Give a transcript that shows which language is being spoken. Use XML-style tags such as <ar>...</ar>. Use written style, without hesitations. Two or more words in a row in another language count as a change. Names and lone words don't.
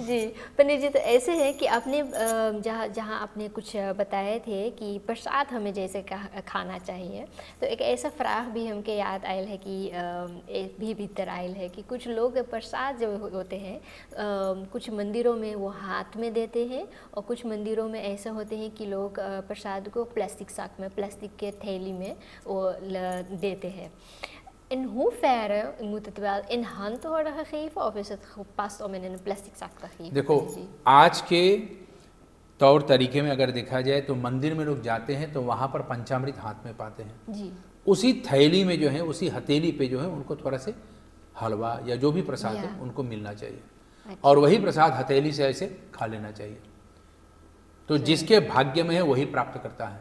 <hi>जी पंडित जी, तो ऐसे है कि आपने जहाँ आपने कुछ बताए थे कि प्रसाद हमें जैसे खाना चाहिए, तो एक ऐसा फ्राह भी हमके याद आयल है कि एक भी भीतर आयल है कि कुछ लोग प्रसाद जो होते हैं, कुछ मंदिरों में वो हाथ में देते हैं, और कुछ मंदिरों में ऐसे होते हैं कि लोग प्रसाद को</hi> <nl>plastic zak</nl> <hi>में, प्लास्टिक के थैली में वो देते हैं।</hi> <nl>In hoeverre moet het wel in hand worden gegeven, of is het gepast om in een plastic zak te geven?</nl> <hi>देखो, आज के तौर तरीके में अगर देखा जाए तो मंदिर में लोग जाते हैं तो वहाँ पर पंचामृत हाथ में पाते हैं जी। उसी थैली में जो है, उसी हथेली पे जो है, उनको थोड़ा से हलवा या जो भी प्रसाद है उनको मिलना चाहिए। और वही प्रसाद हथेली से ऐसे खा लेना चाहिए। तो जिसके भाग्य में है वही प्राप्त करता है।</hi>